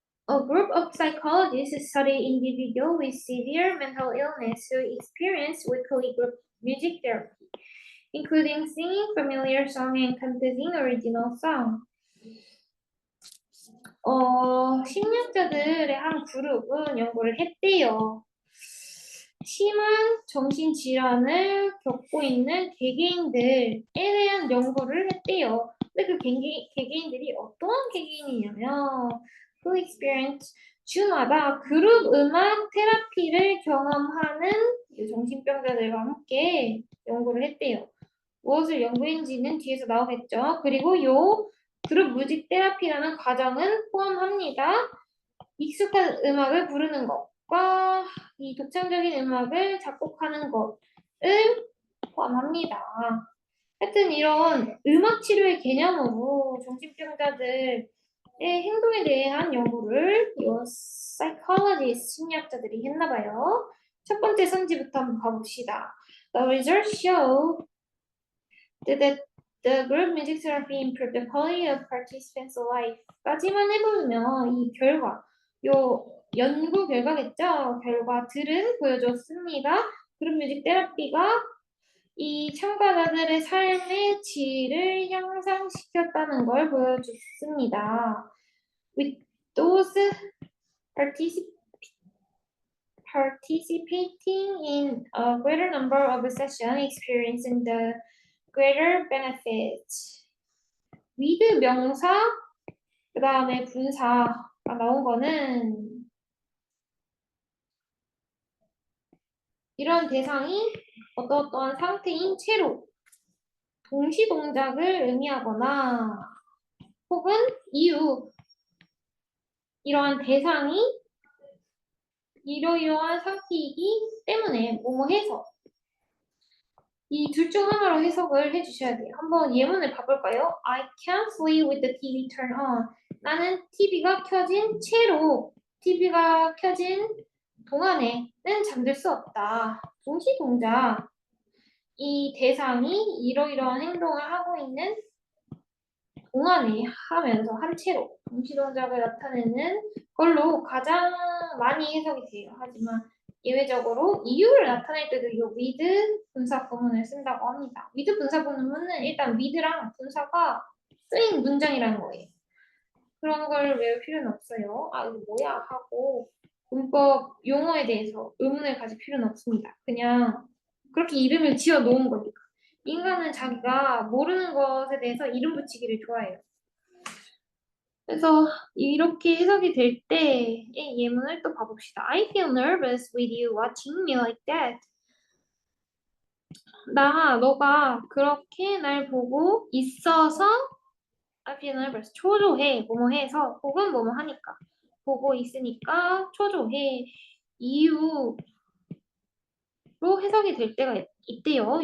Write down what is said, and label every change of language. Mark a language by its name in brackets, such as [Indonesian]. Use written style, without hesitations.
[English] A group of psychologists study individuals with severe mental illness who experience weekly group music therapy, including singing familiar song and composing original song. [Korean] 심리학자들의 한 그룹은 연구를 했대요. 심한 정신질환을 겪고 있는 개개인들에 대한 연구를 했대요. 근데 그 개개인들이 어떠한 개개인이냐면 그 experience 주마다 그룹 음악 테라피를 경험하는 정신병자들과 함께 연구를 했대요. 무엇을 연구했는지는 뒤에서 나오겠죠. 그리고 요 그룹 뮤직 테라피라는 과정은 포함합니다. 익숙한 음악을 부르는 것과 이 독창적인 음악을 작곡하는 것을 포함합니다. 하여튼 이런 음악 치료의 개념으로 정신병자들의 행동에 대한 연구를 이 psychologist 심리학자들이 했나 봐요. 첫 번째 선지부터 한번 가봅시다. [English] The results show that the group music therapy improved the quality of participants' life. [Korean] 까지만 해보면 이 결과, 요 연구 결과겠죠? 결과들은 보여줬습니다. 그룹 뮤직 테라피가 이 참가자들의 삶의 질을 향상시켰다는 걸 보여줬습니다. [English] With those participating in a greater number of sessions experiencing the greater benefits. [Korean] with 명사, 그 다음에 분사가 나온 거는 이런 대상이 어떠한 상태인 채로 동시 동작을 의미하거나 혹은 이유 이러한 대상이 이러이러한 상태이기 때문에 뭐뭐해서 이 둘 중 하나로 해석을 해주셔야 돼요. 한번 예문을 봐볼까요? [English] I can't sleep with the TV turned on. [Korean] 나는 TV가 켜진 채로 TV가 켜진 동안에는 잠들 수 없다. 동시 동작. 이 대상이 이러이러한 행동을 하고 있는 동안에 하면서 한 채로 동시 동작을 나타내는 걸로 가장 많이 해석이 돼요. 하지만 예외적으로 이유를 나타낼 때도 이 with 분사 구문을 쓴다고 합니다. with 분사 구문은 일단 with랑 분사가 쓰인 문장이라는 거예요. 그런 걸 외울 필요는 없어요. 아, 이거 뭐야 하고 문법 용어에 대해서 의문을 가질 필요는 없습니다. 그냥 그렇게 이름을 지어 놓은 거니까. 인간은 자기가 모르는 것에 대해서 이름 붙이기를 좋아해요. 그래서 이렇게 해석이 될 때의 예문을 또 봐봅시다. [English] I feel nervous with you watching me like that. [Korean] 너가 그렇게 날 보고 있어서 [English] I feel nervous. [Korean] 초조해. 뭐뭐 해서 혹은 뭐뭐 하니까. 보고 있으니까 초조해. 이유로 해석이 될 때가 있대요.